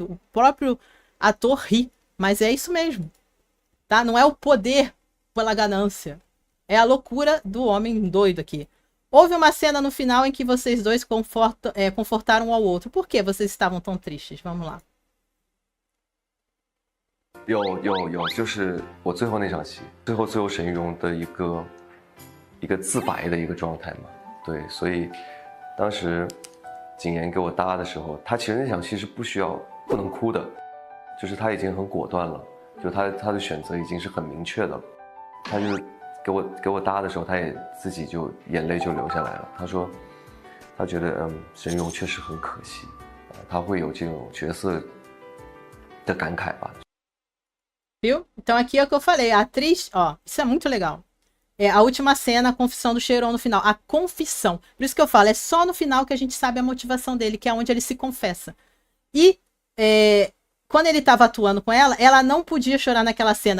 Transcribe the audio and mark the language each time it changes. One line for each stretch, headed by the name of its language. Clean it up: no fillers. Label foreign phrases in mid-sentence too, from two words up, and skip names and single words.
Portuguese: O próprio ator ri, mas é isso mesmo. Tá? Não é o poder pela ganância. É a loucura do homem doido aqui. Houve uma cena no final em que vocês dois confortaram um ao outro. Por que vocês estavam tão tristes? Vamos lá.
Chinese: 有，就是我最后那场戏，最后沈玉荣的一个自白的一个状态嘛。对，所以当时景言给我搭的时候，他其实那场戏是不能哭的，就是他已经很果断了，就他的选择已经是很明确的了。他就是给我搭的时候，他也自己就眼泪就流下来了。他说，他觉得沈玉荣确实很可惜，他会有这种角色的感慨吧。
Portuguese: Viu? Então aqui é o que eu falei, a atriz, ó, isso é muito legal. É a última cena, a confissão do Shenron no final, a confissão. Por isso que eu falo, é só no final que a gente sabe a motivação dele, que é onde ele se confessa. E quando ele estava atuando com ela não podia chorar naquela cena.